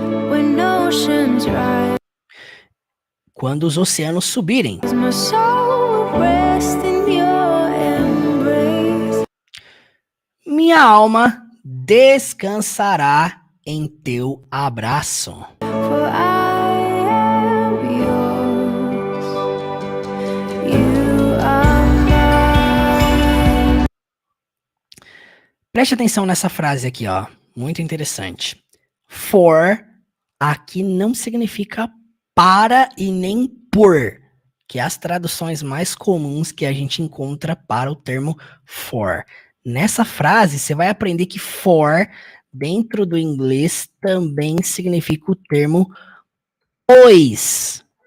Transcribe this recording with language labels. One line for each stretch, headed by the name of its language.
English: When oceans rise,
Portuguese: quando os oceanos subirem.
English: my soul will rest in your embrace.
Portuguese: Minha alma descansará em teu abraço.
English: For I am yours, you are mine.
Portuguese: Preste atenção nessa frase aqui, ó. Muito interessante. For aqui não significa para e nem por, que é as traduções mais comuns que a gente encontra para o termo for. Nessa frase, você vai aprender que for, dentro do inglês, também significa o termo pois.